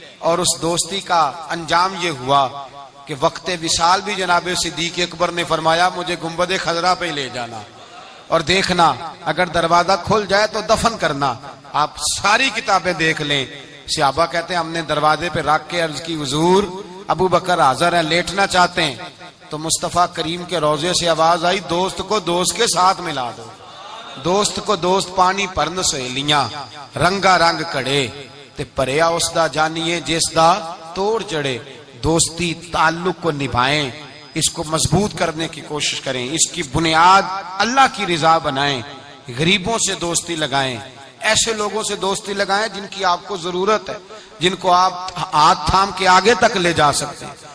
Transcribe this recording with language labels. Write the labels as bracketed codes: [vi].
[ur] اور اس دوستی کا انجام یہ ہوا کہ وقت وصال بھی جناب صدیق اکبر نے فرمایا مجھے گنبد خضرا پہ لے جانا اور دیکھنا اگر دروازہ کھل جائے تو دفن کرنا. آپ ساری کتابیں دیکھ لیں, صحابہ کہتے ہیں ہم نے دروازے پہ رکھ کے عرض کی حضور ابو بکر حاضر ہیں, لیٹنا چاہتے ہیں. تو مصطفیٰ کریم کے روضے سے آواز آئی دوست کو دوست کے ساتھ ملا دو. [pa] دوست کو دوست پانی پرن سہیلیاں رنگا رنگ کڑے تے پریا اس دا جانیے جس دا توڑ چڑھے. [ur] دوستی تعلق کو نبھائیں, اس کو مضبوط کرنے کی کوشش کریں, اس کی بنیاد اللہ کی رضا بنائیں. غریبوں سے دوستی لگائیں, ایسے لوگوں سے دوستی لگائیں جن کی آپ کو ضرورت ہے, جن کو آپ ہاتھ تھام کے آگے تک لے جا سکتے ہیں.